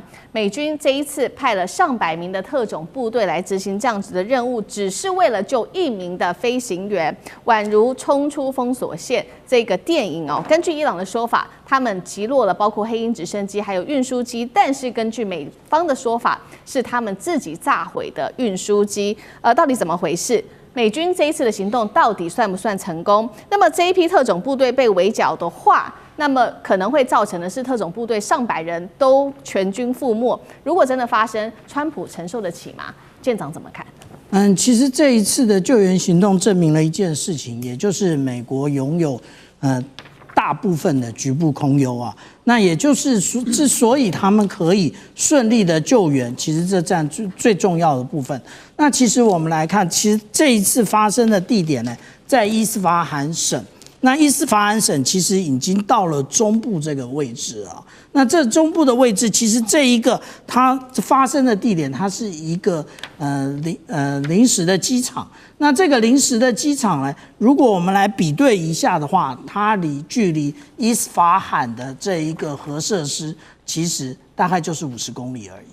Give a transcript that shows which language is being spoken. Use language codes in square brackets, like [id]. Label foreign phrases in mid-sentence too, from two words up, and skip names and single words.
[zh] 美軍這一次派了上百名的特種部隊來執行這樣子的任務，只是為了救1名的飛行員，宛如衝出封鎖線這個電影哦。根據伊朗的說法，他們擊落了包括黑鷹直升機還有運輸機，但是根據美方的說法，是他們自己炸毀的運輸機。到底怎麼回事？美軍這一次的行動到底算不算成功？那麼這一批特種部隊被圍剿的話，那麼可能會造成的是特種部隊上百人都全軍覆沒。如果真的發生，川普承受得起嗎？艦長怎麼看？其實這一次的救援行動證明了一件事情，也就是美國擁有大大部分的局部空優啊。那也就是說，之所以他們可以順利的救援，其實這占最重要的部分。那其實我們來看，其實這一次發生的地點呢，在伊斯法罕省。那伊斯法罕省其實已經到了中部這個位置啊。那這中部的位置，其實這一個它發生的地點，它是一個臨時的機場。那這個臨時的機場呢，如果我們來比對一下的話，它距離伊斯法罕的這一個核設施，其實大概就是50公里而已。